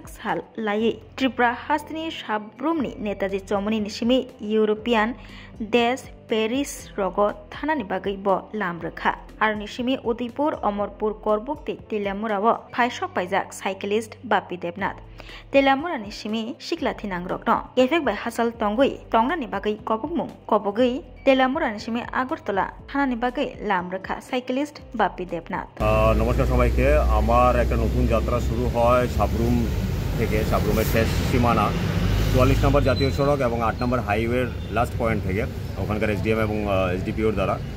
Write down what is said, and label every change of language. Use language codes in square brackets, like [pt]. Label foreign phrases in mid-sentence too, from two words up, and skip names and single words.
[trp] साल लायै त्रिपुरा हास्तनि साब्रुमनि नेताजी चौमुनि निसिमी यूरोपियान देश पेरिस रगो थानानि बागै ब लामरखा आरो निसिमी उदयपुर अमरपुर करबुकति तेलामुराव फाइसक पाइजाक साइकेलिस्ट बापी देबनाथ तेलामुरा निसिमी सिक्ला थिनांग्रकनो एफेक बाय हासल तंगै तंगनानि बागै कबगमुं कबगै तेलामुरा निसिमी আগরতলা থানানি বাগै লামরখা সাইকেলিস্ট বাপি দেবনাথ। [bn] নমস্কার সবাইকে। আমার একটা নতুন যাত্রা শুরু হয় সাবরুম থেকে, সাবরুমের শেষ সীমানা 44 নম্বর জাতীয় সড়ক এবং 8 নম্বর হাইওয়ের [en] last point [bn] থেকে, ওখানকার এসডিএম এবং এসডিপিওর দ্বারা।